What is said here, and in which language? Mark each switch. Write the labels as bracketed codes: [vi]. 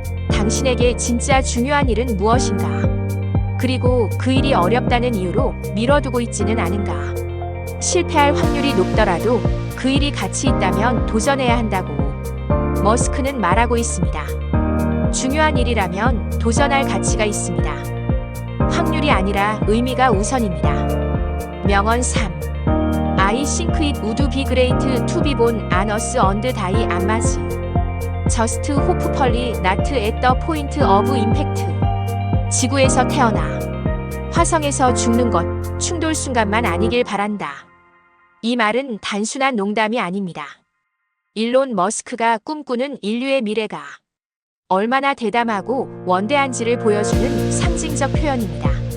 [ko] 당신에게 진짜 중요한 일은 무엇인가? 그리고 그 일이 어렵다는 이유로 미뤄두고 있지는 않은가? 실패할 확률이 높더라도 그 일이 가치 있다면 도전해야 한다고 머스크는 말하고 있습니다. 중요한 일이라면 도전할 가치가 있습니다. 확률이 아니라 의미가 우선입니다. 명언 3. [en] I think it would be great to be born on Earth and die on Mars. Just hopefully not at the point of impact. [ko] 지구에서 태어나 화성에서 죽는 것, 충돌 순간만 아니길 바란다. 이 말은 단순한 농담이 아닙니다. 일론 머스크가 꿈꾸는 인류의 미래가 얼마나 대담하고 원대한지를 보여주는 상징적 표현입니다.